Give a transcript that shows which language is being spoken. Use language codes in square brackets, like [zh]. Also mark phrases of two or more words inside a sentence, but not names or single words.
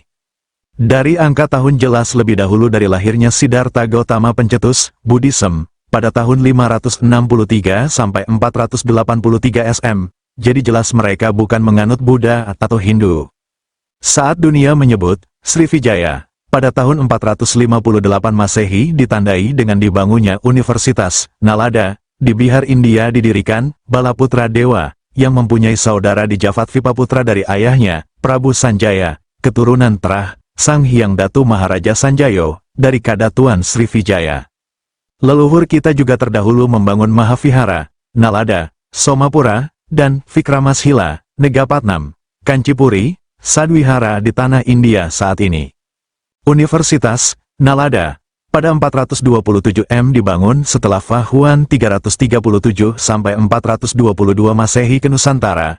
[id] Dari angka tahun jelas lebih dahulu dari lahirnya Siddhartha Gautama pencetus Buddhism pada tahun 563 sampai 483 SM, jadi jelas mereka bukan menganut Buddha atau Hindu. Saat dunia menyebut Srivijaya, pada tahun 458 Masehi ditandai dengan dibangunnya Universitas Nalada, di Bihar India didirikan Balaputra Dewa, yang mempunyai saudara di Javatvipa putra dari ayahnya, Prabu Sanjaya, keturunan Terah, Sang Hyang Datu Maharaja Sanjayo, dari Kadatuan Srivijaya. Leluhur kita juga terdahulu membangun Mahavihara, Nalada, Somapura, dan Vikramashila, Negapatnam, Kancipuri, Sadwihara di tanah India saat ini. Universitas Nalada, pada 427 M dibangun setelah Fahuan 337 sampai 422 Masehi ke Nusantara.